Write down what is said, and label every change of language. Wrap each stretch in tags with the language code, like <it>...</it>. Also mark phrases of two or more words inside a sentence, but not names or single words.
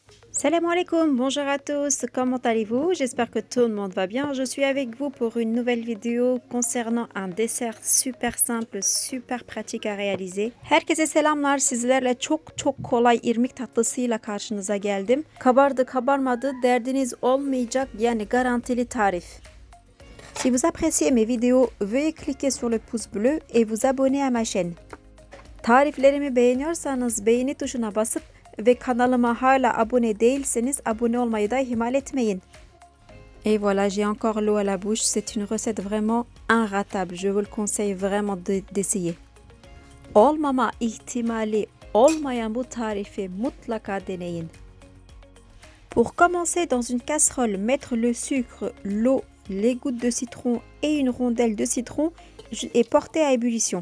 <ar>Salam alaikum,</ar> <fr>bonjour à tous, comment allez-vous? J'espère que tout le monde va bien. Je suis avec vous pour une nouvelle vidéo concernant un dessert super simple, super pratik à réaliser.</fr> <tr>Herkese selamlar, sizlerle çok kolay irmik tatlısıyla karşınıza geldim. Kabardı kabarmadı derdiniz olmayacak yani garantili tarif.</tr> <fr>Si vous appréciez mes vidéos, veuillez cliquer sur le pouce bleu et vous abonner à ma chaîne.</fr> <tr>Tariflerimi beğeniyorsanız beğeni tuşuna basıp ve kanalıma hala abone değilseniz abone olmayı da ihmal etmeyin.</tr> <fr>Et voilà, j'ai encore l'eau à la bouche. C'est une recette vraiment inratable. Je vous le conseille vraiment d'essayer.</fr> <tr>Olmama ihtimali olmayan bu tarifi mutlaka deneyin.</tr> <fr>Pour commencer, dans une casserole, mettre le sucre, l'eau, les gouttes de citron et une rondelle de citron et porter à ébullition.</fr>